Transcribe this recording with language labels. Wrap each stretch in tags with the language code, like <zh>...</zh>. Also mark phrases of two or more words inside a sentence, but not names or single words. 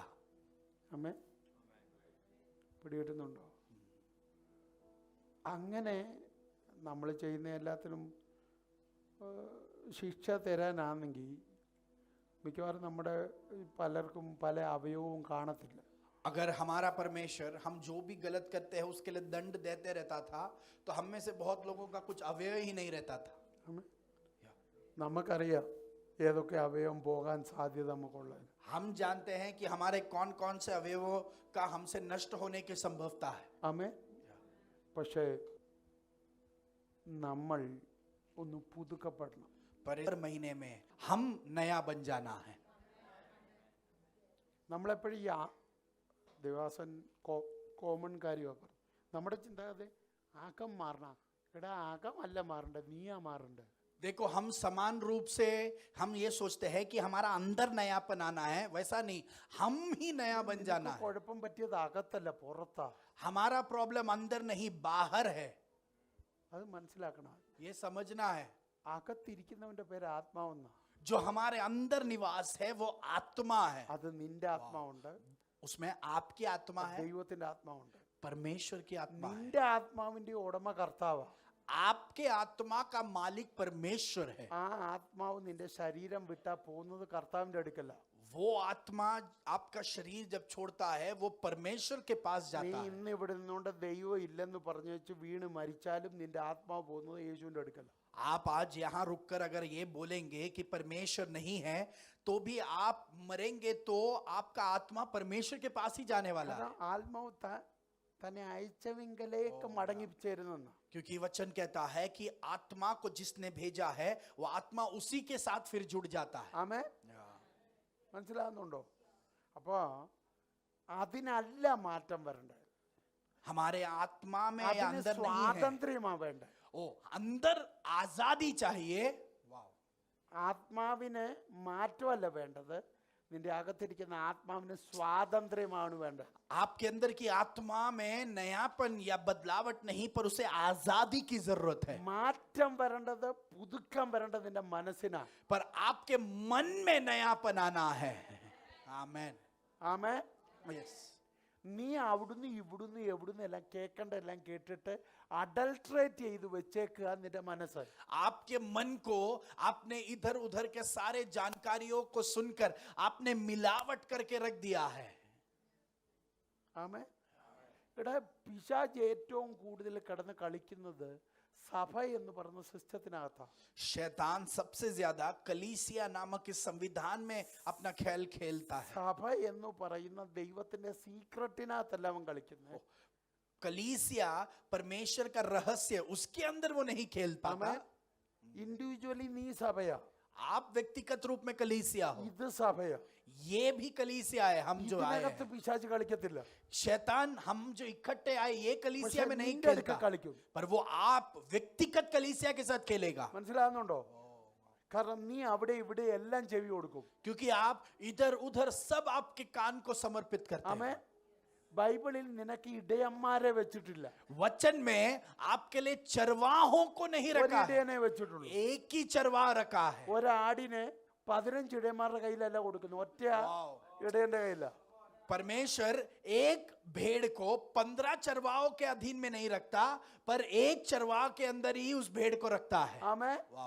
<ml>അമ്മേ പിടികിട്ടുന്നുണ്ടോ? അങ്ങനെ നമ്മൾ ചെയ്യുന്ന എല്ലാത്തിനും ശിക്ഷ തരാനാണെങ്കിൽ മിക്കവാറും നമ്മുടെ പലർക്കും പല അവയവവും കാണത്തില്ല.</ml> <hi>अगर हमारा परमेश्वर हम जो भी गलत करते हैं उसके लिए दंड देते रहता था, तो हम में से बहुत लोगों का कुछ अवयव ही नहीं रहता था.</hi> <ml>നമുക്കറിയാം ഏതൊക്കെ അവയവം പോകാൻ സാധ്യത നമുക്കുള്ളത്.</ml> <hi>हम जानते हैं कि हमारे कौन कौन से अवयवों का हमसे नष्ट होने की संभवता है.</hi> <ml>ആമേൻ. പക്ഷേ നമ്മൾ ഒന്ന് പുതുക്കപ്പെടണം.</ml> <hi>पर हर महीने में हम नया बन जाना है.</hi> <ml>നമ്മളെപ്പോഴും ഈ ദേവാസൻ കോമൺ കാര്യമാണ് പറഞ്ഞു. നമ്മുടെ ചിന്താഗതി ആക്കം മാറണം. എടാ ആക്കം അല്ല മാറണ്ട, നീയാ മാറണ്ട.</ml> <hi>देखो, हम समान रूप से हम ये सोचते हैं कि हमारा अंदर नयापन आना है. वैसा नहीं, हम ही नया बन जाना है.</hi> <ml>കുഴപ്പം പറ്റിയത് അകത്തല്ല പുറത്താ.</ml> <hi>हमारा प्रॉब्लम अंदर नहीं बाहर है.</hi> <ml>അത് മനസ്സിലാക്കണം.</ml> <hi>ये समझना है.</hi> <ml>അകത്തിരിക്കുന്നവന്റെ പേര് ആത്മാവെന്നാ.</ml> <hi>जो हमारे अंदर निवास है वो आत्मा है.</hi> <ml>അത് നിന്റെ ആത്മാവുണ്ട്,</ml> <hi>उसमें आपकी आत्मा है,</hi> <ml>ദൈവത്തിന്റെ ആത്മാവുണ്ട്.</ml> <hi>परमेश्वर की आत्मा है.</hi> <ml>നിന്റെ ആത്മാവിന്റെ ഉടമ കർത്താവാ.</ml> <hi>आपके आत्मा का मालिक परमेश्वर है.</hi> <ml>ആ ആത്മാവ് നിന്റെ ശരീരം വിട്ടാ പോകുന്നത് കർത്താവിന്റെ അടുക്കല്ല.</ml> <hi>वो आत्मा आपका शरीर जब छोड़ता है वो परमेश्वर के पास</hi> <ml>നീ</ml> <hi>जाता है.</hi> <ml>ഇന്ന് ഇവിടെ നിന്നുകൊണ്ട് ദൈവം ഇല്ലെന്ന് പറഞ്ഞു വെച്ച് വീണ് മരിച്ചാലും നിന്റെ ആത്മാവ് പോകുന്നത് യേശുവിന്റെ അടുക്കല്ല.</ml> <hi>आप आज यहाँ रुककर अगर ये बोलेंगे कि परमेश्वर नहीं है, तो भी आप मरेंगे तो आपका आत्मा परमेश्वर के पास ही जाने वाला है.</hi> <ml>ആത്മാവ് തന്നെ അയച്ചവെങ്കിലേക്ക് മടങ്ങിച്ചേരുന്നെന്ന്.</ml> <hi>क्योंकि वचन कहता है कि आत्मा को जिसने भेजा है वो आत्मा उसी के साथ फिर जुड़ जाता है.</hi> <ml>ആമേൻ. മനസ്സിലാകുന്നുണ്ടോ? അപ്പോ അതിനല്ല മാറ്റം വരണ്ടേ.</ml> <hi>हमारे आत्मा में या</hi> <ml>അതിന്</ml> <hi>अंदर नहीं है।</hi> <ml>സ്വാതന്ത്ര്യമാ വേണ്ട.</ml> <hi>ओ अंदर आजादी चाहिए। वाह।</hi> <ml>ആത്മാവിന് മാറ്റമല്ല വേണ്ടത്, നിന്റെ അകത്തിരിക്കുന്ന ആത്മാവിന് സ്വാതന്ത്ര്യമാണ് വേണ്ടത്.</ml> <hi>आपके अंदर की आत्मा में नयापन या बदलावट नहीं, पर उसे आजादी की जरूरत है।</hi> <ml>മാറ്റം വരേണ്ടത്, പുതുക്കം വരേണ്ടത് നിന്റെ മനസ്സിനാണ്.</ml> <hi>पर आपके मन में नयापन आना है। आमेन।</hi> <ml>ആമേ.</ml> <hi>यस।</hi> <ml>നീ അവിടുന്ന് ഇവിടുന്ന് എവിടുന്ന് എല്ലാം കേൾക്കേണ്ട എല്ലാം കേട്ടിട്ട് അഡൾട്രേറ്റ് ചെയ്ത് വെച്ചേക്കുക നിന്റെ മനസ്സ്.</ml> <hi>आपके मन को आपने इधर उधर के सारे जानकारियों को सुनकर आपने मिलावट करके रख दिया है।</hi> <ml>ആമേ. ഇവിടെ പിശാച് ഏറ്റവും കൂടുതൽ കിടന്ന് കളിക്കുന്നത് സഭ എന്ന് പറയുന്ന സിസ്റ്റത്തിനകത്താണ്.</ml> <hi>शैतान सबसे ज्यादा कलीसिया नामक इस संविधान में अपना खेल खेलता है।</hi> <ml>സഭ എന്ന് പറയുന്ന ദൈവത്തിന്റെ സീക്രട്ടിനകത്തല്ല അവൻ കളിക്കുന്നത്.</ml> <hi>कलीसिया परमेश्वर का रहस्य, उसके अंदर वो नहीं खेल पाता।</hi> <ml>ഇൻഡിവിജ്വലി നീ സഭയാ,</ml> <hi>आप व्यक्तिगत रूप में कलीसिया हो,</hi> <ml>ഇത് സഭയാ.</ml> <hi>ये भी कलीसिया है। हम जो आए</hi> <ml>ഇതിനകത്ത്</ml> <hi>हैं,</hi> <ml>പിശാച് കളിക്കത്തില്ല.</ml> <hi>शैतान हम जो इकट्ठे आए ये कलीसिया</hi> <ml>പക്ഷേ</ml> <hi>में नहीं</hi> <ml>നിന്റെ അടുക്ക</ml> <hi>खेलता,</hi> <ml>കളിക്കും.</ml> <hi>पर वो आप व्यक्तिगत कलीसिया के साथ खेलेगा।</hi> <ml>മനസ്സിലാകുന്നുണ്ടോ? കാരണം നീ അവിടെ ഇവിടെ എല്ലാം ചെവി കൊടുക്കും.</ml> <hi>क्योंकि आप इधर उधर सब आपके कान को समर्पित करते</hi> <ml>ആമേ.</ml> <hi>हैं।</hi> <ml>ബൈബിളിൽ നിനക്ക് ഇടയന്മാരെ വെച്ചിട്ടില്ല,</ml> <hi>वचन में आपके लिए चरवाहों को नहीं</hi> <ml>ഒരു</ml> <hi>रखा है,</hi> <ml>ഇടയനെ വെച്ചിട്ടുള്ളൂ.</ml> <hi>एक ही चरवाह रखा है।</hi> <ml>ഒരാടിന് 15 ഇടയന്മാരുടെ കയ്യിലല്ല കൊടുക്കുന്നത്, ഒറ്റ</ml> <hi>वाओ।</hi> <ml>ഇടയന്റെ കയ്യില.</ml> <hi>परमेश्वर एक भेड़ को 15 चरवाहों के अधीन में नहीं रखता, पर एक चरवाह के अंदर ही उस भेड़ को रखता है।</hi> <ml>ആമേ.</ml> <hi>वाओ।</hi>